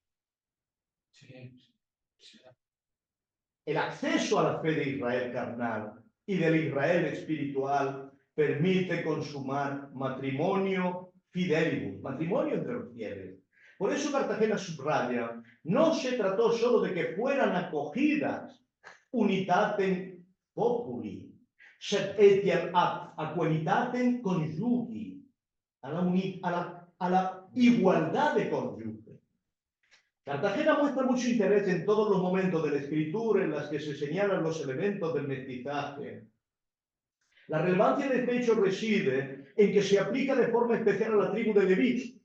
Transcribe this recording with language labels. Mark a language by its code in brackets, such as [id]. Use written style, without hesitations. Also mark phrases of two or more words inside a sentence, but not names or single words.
[es] El acceso a la fe de Israel carnal y del Israel espiritual permite consumar matrimonio fidelibus, matrimonio entre los fieles. Por eso Cartagena subraya, no se trató solo de que fueran acogidas [la] unitatem populi, sed etiam ad aquenitatem conjugi, [es] a la igualdad de cónyuge. Cartagena muestra mucho interés en todos los momentos de la escritura en las que se señalan los elementos del mestizaje. La relevancia de este hecho reside en que se aplica de forma especial a la tribu de Leví.